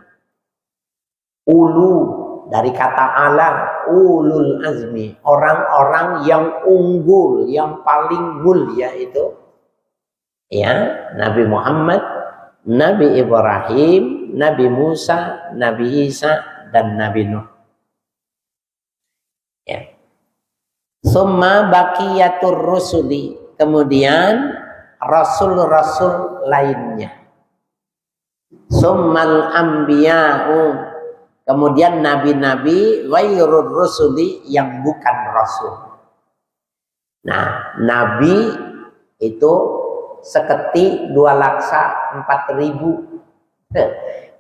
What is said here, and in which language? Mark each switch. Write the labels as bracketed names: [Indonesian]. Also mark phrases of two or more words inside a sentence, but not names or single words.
[Indonesian] Ulu dari kata ala, [Arabic] أولو العزم, [Indonesian] orang-orang yang unggul, yang paling mulia itu ya, Nabi Muhammad, Nabi Ibrahim, Nabi Musa, Nabi Isa, dan Nabi Nuh. Ya. [Arabic] ثم باقية الرسل, [Indonesian] kemudian rasul-rasul lainnya. [Arabic] ثم الأنبياء, [Indonesian] kemudian nabi-nabi [Arabic] غير الرسل, [Indonesian] yang bukan rasul. Nah, nabi itu seketi 2 laksa 4.000.